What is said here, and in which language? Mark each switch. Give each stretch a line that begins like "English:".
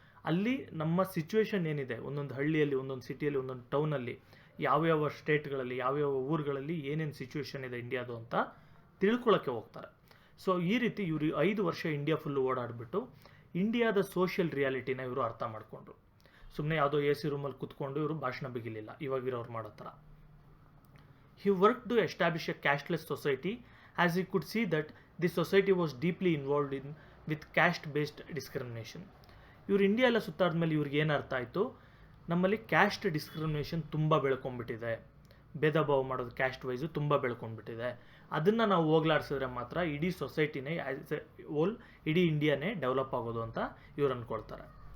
Kannada: ಅಲ್ಲಿ ನಮ್ಮ ಸಿಚುವೇಶನ್ ಏನಿದೆ, ಒಂದೊಂದು ಹಳ್ಳಿಯಲ್ಲಿ, ಒಂದೊಂದು ಸಿಟಿಯಲ್ಲಿ, ಒಂದೊಂದು ಟೌನಲ್ಲಿ, ಯಾವ್ಯಾವ ಸ್ಟೇಟ್ಗಳಲ್ಲಿ, ಯಾವ್ಯಾವ ಊರುಗಳಲ್ಲಿ ಏನೇನು ಸಿಚುವೇಶನ್ ಇದೆ ಇಂಡಿಯಾದು ಅಂತ ತಿಳ್ಕೊಳ್ಳೋಕ್ಕೆ ಹೋಗ್ತಾರೆ. ಸೊ ಈ ರೀತಿ ಇವರು 5 ವರ್ಷ ಇಂಡಿಯಾ ಫುಲ್ಲು ಓಡಾಡಿಬಿಟ್ಟು ಇಂಡಿಯಾದ ಸೋಷಿಯಲ್ ರಿಯಾಲಿಟಿನ ಇವರು ಅರ್ಥ ಮಾಡಿಕೊಂಡ್ರು. ಸುಮ್ಮನೆ ಯಾವುದೋ ಎ ಸಿ ರೂಮಲ್ಲಿ ಕುತ್ಕೊಂಡು ಇವರು ಭಾಷಣ ಬಿಗಿಲಿಲ್ಲ, ಇವಾಗಿರೋರು ಮಾಡೋ ಥರ.
English: He work to establish a casteless society as he could see that the society was deeply involved in with caste based discrimination.
Kannada: ಇವರು ಇಂಡಿಯಾ ಎಲ್ಲ ಸುತ್ತಾದ್ಮೇಲೆ ಇವ್ರಿಗೆ ಏನು ಅರ್ಥ ಆಯಿತು, ನಮ್ಮಲ್ಲಿ ಕ್ಯಾಸ್ಟ್ ಡಿಸ್ಕ್ರಿಮಿನೇಷನ್ ತುಂಬ ಬೆಳ್ಕೊಂಡ್ಬಿಟ್ಟಿದೆ, ಭೇದ ಭಾವ ಮಾಡೋದು ಕ್ಯಾಸ್ಟ್ ವೈಸು ತುಂಬ ಬೆಳ್ಕೊಂಡ್ಬಿಟ್ಟಿದೆ. ಅದನ್ನು ನಾವು ಹೋಗ್ಲಾಡಿಸಿದ್ರೆ ಮಾತ್ರ ಇಡೀ ಸೊಸೈಟಿನೇ
English: as a whole,
Kannada: ಇಡೀ ಇಂಡಿಯಾನೇ ಡೆವಲಪ್ ಆಗೋದು ಅಂತ ಇವ್ರು ಅಂದ್ಕೊಳ್ತಾರೆ.